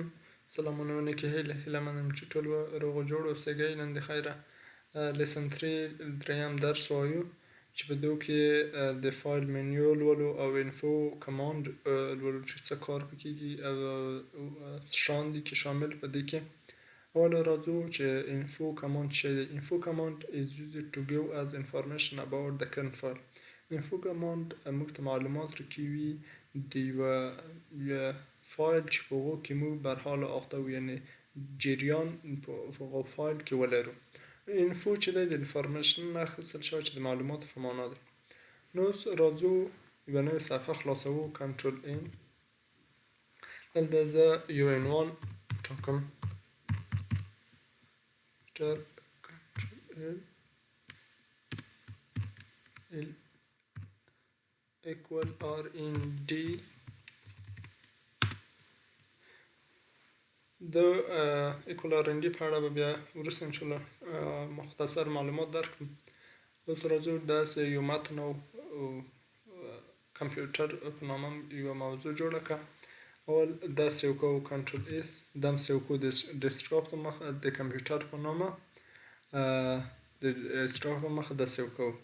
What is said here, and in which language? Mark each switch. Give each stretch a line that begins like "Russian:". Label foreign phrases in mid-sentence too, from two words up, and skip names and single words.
Pashto: سلامونه کې هیله منم چې ټول روغ جوړ اوسئ. نن د خیره لیسن 3 دریم درس وایو چې په دو کې د
English: file menu
Pashto: لولو او
English: info command
Pashto: لولو چې څه کار پکېږي او شان دي کې شامل په دې کې.
English: اول راځو چې info command
Pashto: څه دی.
English: info command is used to give us information about the current file. info command
Pashto: موږ ته معلومات راکوي د یوه فایل چې په هغو کې موږ برحال اخته وو، یعنې جریان په هغو فایل کې ولرو. info چې دی د انفارمیشن نه اخیستل شوی چې د معلوماتو په معنا دی. نو اوس راځو یوه نوې صفحه خلاصوو.
English: Control N.
Pashto: دلته زه یو عنوان ټاکم.
English: L equal R in D.
Pashto: د
English: equal R in D
Pashto: په اړه به بیا وروسته انشاءالله مختصر معلومات درکړم. اوس راځو داسې یو متن او کمپیوټر په نامه یوه موضوع جوړه کړه. اول داسې یو کوو
English: Control S,
Pashto: داسې یو کوو د ډیسکټاپ په مخه د کمپیوټر په نامه د ډیسکټاپ په مخه داسې یو کوو.